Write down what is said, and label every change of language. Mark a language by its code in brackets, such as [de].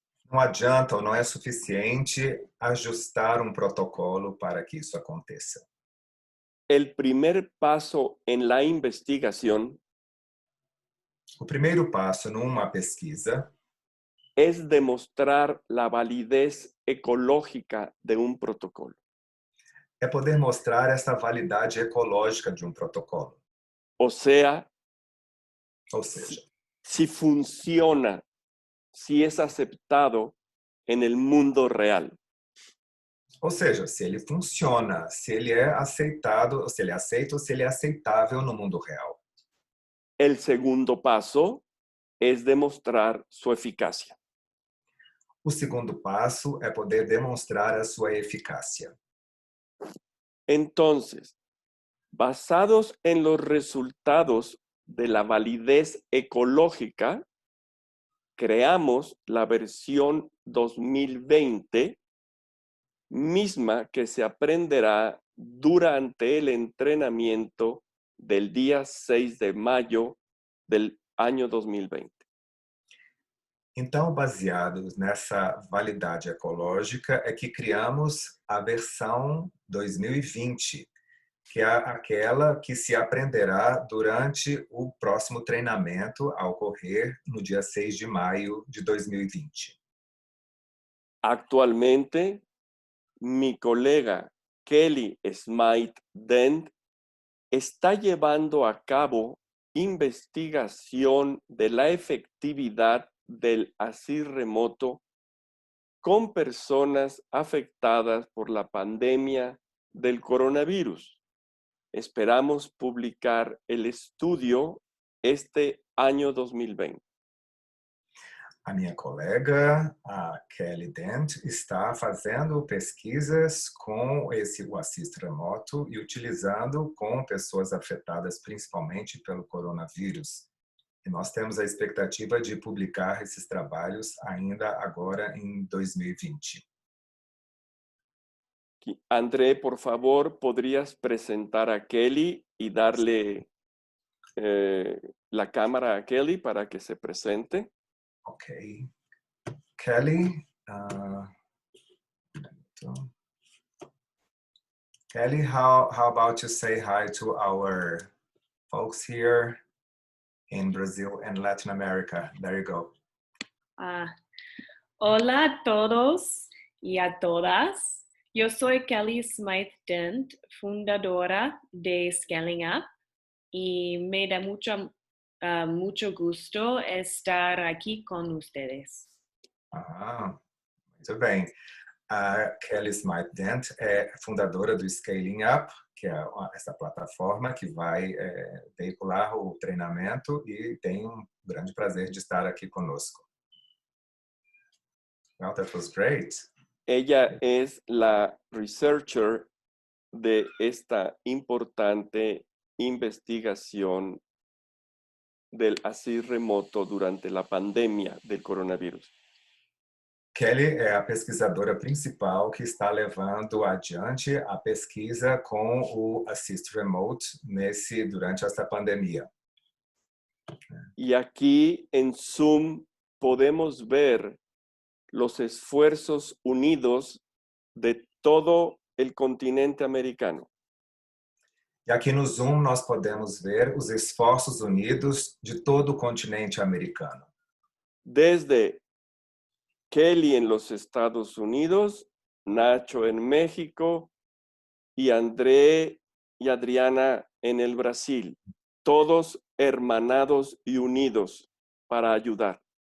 [pt] Não adianta ou não é suficiente ajustar um protocolo para que isso aconteça. [es] El primer paso en la investigación [pt] O primeiro passo numa pesquisa [es] es demostrar la validez ecológica de un protocolo. [pt] é poder mostrar essa validade ecológica de um protocolo. [es] O sea, [pt] Ou seja, [es] si funciona, si es aceptado en el mundo real. [pt] se ele funciona, se ele é aceitado, se ele é aceito, ou se ele é aceitável no mundo real. [es] El segundo paso es demostrar su eficacia. [pt] O segundo passo é poder demonstrar a sua eficácia. [es] Entonces, basados en los resultados de la validez ecológica, creamos la versión 2020, misma que se aprenderá durante el entrenamiento del día 6 de mayo del año 2020. [pt] Então, baseados nessa validade ecológica, é que criamos a versão 2020, que é aquela que se aprenderá durante o próximo treinamento a ocorrer no dia 6 de maio de 2020. [es] Actualmente, mi colega Kelly Smythe Dent está llevando a cabo investigación de la efectividad del así remoto con personas afectadas por la pandemia del coronavirus. Esperamos publicar el estudio este año 2020. [pt] A minha colega, a Kelly Dent, está fazendo pesquisas com o assist remoto e utilizando com pessoas afetadas principalmente pelo coronavírus. E nós temos a expectativa de publicar esses trabalhos ainda agora em 2020. [es] André, por favor, ¿podrías presentar a Kelly y darle la cámara a Kelly para que se presente? [en] Okay. Kelly, Kelly, how about you say hi to our folks here in Brazil and Latin America? There you go. [es] Hola a todos y a todas. Yo soy Kelly Smythe Dent, fundadora de Scaling Up, y me da mucho gusto estar aquí con ustedes. [pt] Muito bem. A Kelly Smythe Dent é fundadora do Scaling Up, que é essa plataforma que vai veicular o treinamento, e tem um grande prazer de estar aqui conosco. [en] Well, that was great. [es] Ella es la researcher de esta importante investigación del así remoto durante la pandemia del coronavirus. [pt] Kelly é a pesquisadora principal que está levando adiante a pesquisa com o Assist Remote durante esta pandemia. [es] Y aquí en Zoom podemos ver los esfuerzos unidos de todo el continente americano. [pt] E aqui no Zoom nós podemos ver os esforços unidos de todo o continente americano. [es] Desde Kelly en los Estados Unidos, Nacho en México y André y Adriana en el Brasil, todos hermanados y unidos para ayudar.